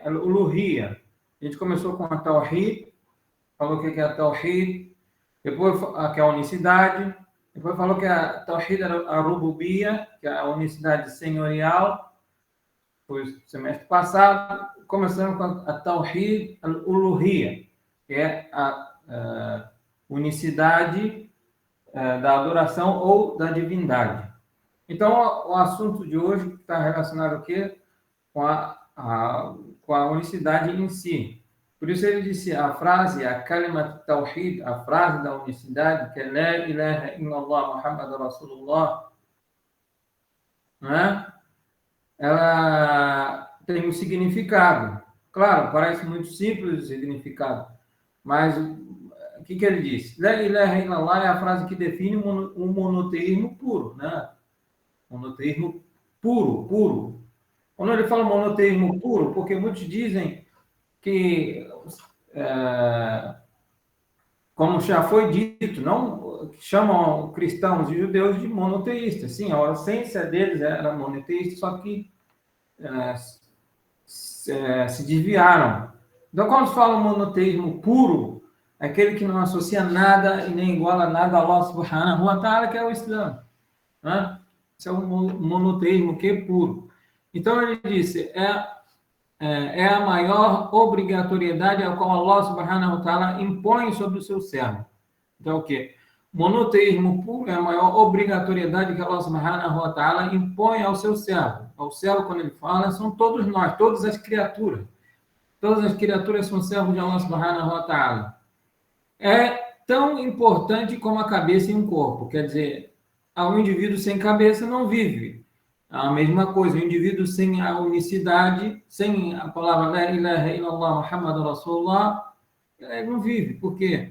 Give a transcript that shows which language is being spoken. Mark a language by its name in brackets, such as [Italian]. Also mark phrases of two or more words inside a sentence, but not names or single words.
[Portuguese] A Uluhiyya. A gente começou com a Tawhid, falou o que é a Tawhid, depois que é a unicidade, depois falou que a Tawhid era a Rububiyya, que é a unicidade senhorial, foi o semestre passado. Começamos com a [Arabic] توحيد الألوهية, [Portuguese] que é a unicidade da adoração ou da divindade. Então, o assunto de hoje está relacionado o quê? Com a unicidade em si. Por isso ele disse a frase, a [Arabic] كلمة توحيد, [Portuguese] a frase da unicidade, que é [Arabic] لا إله إلا الله محمد رسول الله, [Portuguese] né? Ela tem um significado. Claro, parece muito simples o significado, mas o que ele disse? La ilaha illallah é a frase que define um monoteísmo puro, né? Monoteísmo puro. Quando ele fala monoteísmo puro, porque muitos dizem que, como já foi dito, não chamam cristãos e judeus de monoteístas. Sim, a essência deles era monoteísta, só que se desviaram. Então, quando se fala monoteísmo puro, é aquele que não associa nada e nem iguala nada a Allah [Arabic] سبحانه وتعالى, [Portuguese] que é o Islã. Né? Esse é o monoteísmo que é puro. Então, ele disse, é a maior obrigatoriedade a qual Allah [Arabic] سبحانه وتعالى [Portuguese] impõe sobre o seu servo. Então, o quê? Monoteísmo puro é a maior obrigatoriedade que Allah [Arabic] سبحانه وتعالى [Portuguese] impõe ao seu servo. Ao servo, quando ele fala, são todos nós, todas as criaturas. Todas as criaturas são servos de Allah [Arabic] سبحانه وتعالى. [Portuguese] É tão importante como a cabeça e um corpo. Quer dizer, um indivíduo sem cabeça não vive. A mesma coisa, o indivíduo sem a unicidade, sem a palavra [Arabic] لا إله إلا الله محمد رسول الله, [Portuguese] ele não vive. Por quê?